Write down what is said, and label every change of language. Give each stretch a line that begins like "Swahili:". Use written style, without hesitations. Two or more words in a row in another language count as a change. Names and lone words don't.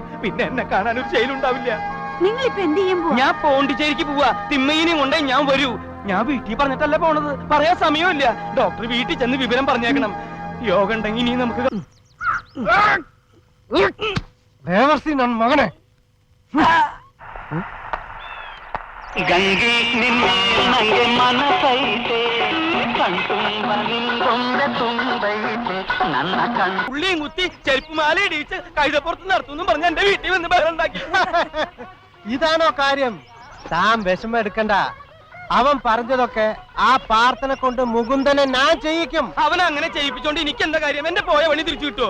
Malayalam: പിന്നെ എന്നെ കാണാൻ ഒരു ശൈലുണ്ടാവില്ല. നിങ്ങൾ ഇപ്പൊ എന്ത് ചെയ്യാൻ പോവാ? ഞാൻ പോണ്ടിച്ചേരിക്ക് പോവാ. തിമ്മയിനെയും കൊണ്ടേ ഞാൻ വരൂ. ഞാൻ വീട്ടിൽ പറഞ്ഞിട്ടല്ല പോണത്. പറയാൻ സമയമില്ല. ഡോക്ടർ വീട്ടിൽ ചെന്ന് വിവരം പറഞ്ഞേക്കണം. യോഗ ഉണ്ടെങ്കിൽ ഇനി നമുക്ക് മകനെ
Kannada: ಗಂಗೆ ನಿನ್ನ ನಂಗೆ ಮನಸೈತೆ ಕಣ್ತುಂಬ ನಿಂದೊಂದೆ ತುಂಬೈತೆ ನನ್ನ ಕಣ್
Malayalam: പുള്ളിയും കുത്തി ചെരുപ്പുമാല ഇടിച്ച് കഴുതപ്പുറത്ത് നടത്തുന്നു പറഞ്ഞ് എന്റെ വീട്ടിൽ വന്ന് ബഹളം ഉണ്ടാക്കി. ഇതാണോ കാര്യം? താൻ വിഷമം എടുക്കണ്ട. അവൻ പറഞ്ഞതൊക്കെ ആ പ്രാർത്ഥന കൊണ്ട് മുകുന്ദനെ ഞാൻ ചെയ്യിക്കും. അവൻ അങ്ങനെ ചെയ്യിപ്പിച്ചോണ്ട് എനിക്ക് എന്താ കാര്യം? എന്റെ പോയ വഴി തിരിച്ചു കിട്ടുമോ?